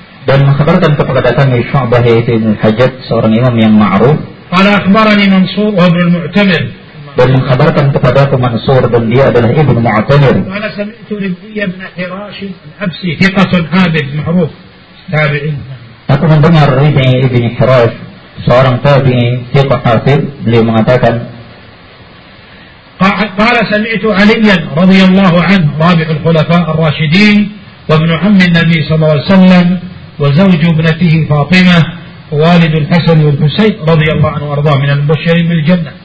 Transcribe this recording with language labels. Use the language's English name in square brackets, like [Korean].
[Indonesian] Dan mengabarkan kepada kami Syu'bah yaitu Ibn Hajjaj, seorang imam yang ma'ruf. [Arabic] قال أخبرني منصور وابن المعتمر. [Indonesian] Dan mengabarkan kepada aku Mansur dan dia adalah Ibn Mu'tamir. [Arabic] قال سمعت ربيع بن حراش الحبسي ثقة عابد معروف تابعين. [Indonesian] Aku mendengar ربيع بن حراش, seorang tabi'in, [Arabic] ثقة عابد, [Indonesian] beliau mengatakan. [Arabic] قال سمعت عليا رضي الله عنه رابع الخلفاء الراشدين وابن عم النبي صلى الله عليه وسلم وزوج ابنته فاطمة والد الحسن والحسين رضي الله عنه وارضاه من المبشرين بالجنة.